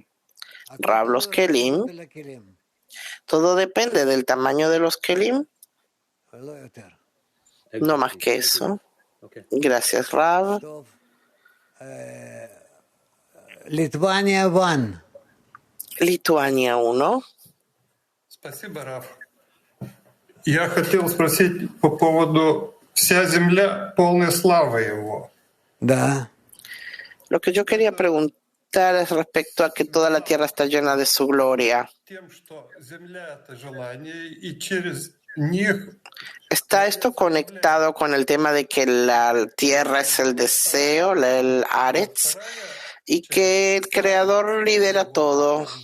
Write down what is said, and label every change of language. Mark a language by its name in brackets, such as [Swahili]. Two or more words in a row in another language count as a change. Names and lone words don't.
[Spanish] Rav, los kelim, todo depende del tamaño de los kelim, no más que eso. Gracias, Rav. Lituania 1. Lituania 1. [Russian] Спасибо, Раф. Я хотел спросить по поводу «Вся земля полная славы его». Да. [Spanish] Lo que yo quería preguntar es respecto a que toda la tierra está llena de su gloria. ¿Está esto conectado con el tema de que la tierra es el deseo, el Aretz, y que el Creador lidera todo?